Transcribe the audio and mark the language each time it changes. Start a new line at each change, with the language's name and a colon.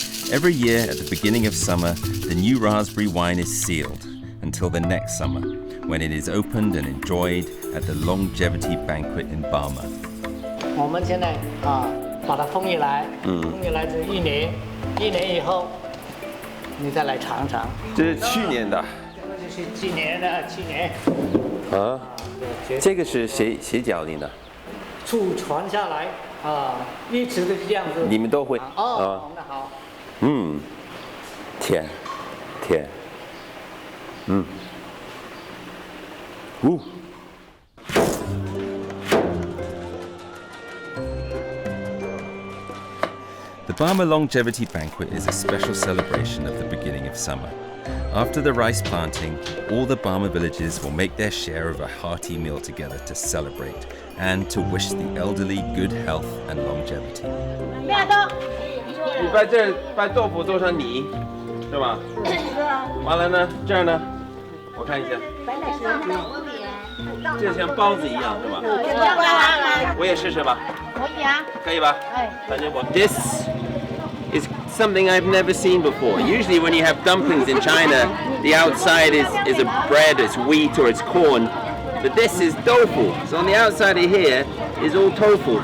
English: Every year at the beginning of summer, the new raspberry wine is sealed until the next summer, when it is opened and enjoyed at the longevity banquet in Burma.
Chinese: 我们现在把它封起来，封起来是1年，1年以后你再来尝尝。这是去年的。这个就是去年的，去年。啊，这个是谁教你的？祖传下来一直都是这样子。你们都会？那好。甜。
English: The Burma Longevity Banquet is a special celebration of the beginning of summer. After the rice planting, all the Burma villages will make their share of a hearty meal together to celebrate and to wish the elderly good health and longevity.
Chinese: 你把这把豆腐做成泥，是吧？完了呢，这儿呢，我看一下，这像包子一样，是吧？我也试试吧。可以吧？反正我
English: This is something I've never seen before. Usually when you have dumplings in China, the outside is a bread, it's wheat or it's corn. But this is tofu. So on the outside of here is all tofu.